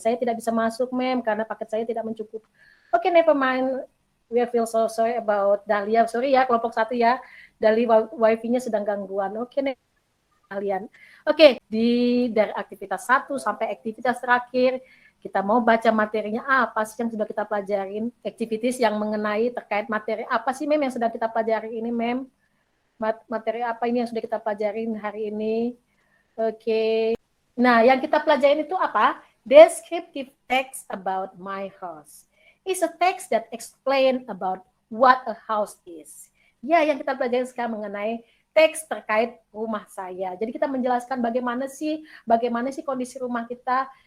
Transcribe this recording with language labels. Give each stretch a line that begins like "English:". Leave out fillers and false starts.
Indonesian: Saya tidak bisa masuk, mem, karena paket saya tidak mencukupi.
English: Oke, never mind. We feel so sorry about Dahlia.
Indonesian: Sorry ya, kelompok 1 ya. Dahlia wifi-nya sedang gangguan. Oke, kalian. Oke, dari aktivitas 1 sampai aktivitas terakhir, kita mau baca materinya apa sih yang sudah kita pelajarin, activities yang mengenai terkait materi apa sih, mem, yang sudah kita pelajari ini, mem? Materi apa ini yang sudah kita pelajarin hari ini? Oke. Nah, yang kita pelajarin itu apa?
English: Descriptive text about my house. It's a text that explain about what a house is.
Indonesian: Ya, yang kita pelajari sekarang mengenai teks terkait rumah saya. Jadi kita menjelaskan bagaimana sih kondisi rumah kita.